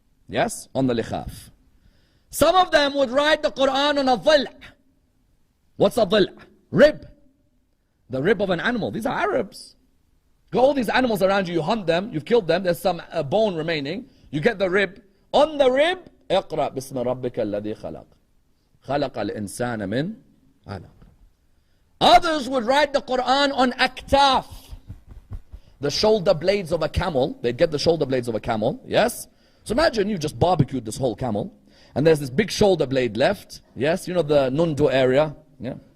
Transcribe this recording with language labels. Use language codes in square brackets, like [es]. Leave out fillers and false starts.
[en] Yes, on the likhaf. Some of them would write the Quran on a dhil'. What's a dhil'? Rib. The rib of an animal. These are Arabs. Got all these animals around you, you hunt them, you've killed them, there's some bone remaining, you get the rib. On the rib, [ar] اقرأ باسم ربك الذي خلق. خلق الإنسان من علق. [en] Others would write the Quran on aktaf. The shoulder blades of a camel. They'd get the shoulder blades of a camel, yes? So imagine you just barbecued this whole camel, and there's this big shoulder blade left, yes? You know the Nundu area, yeah?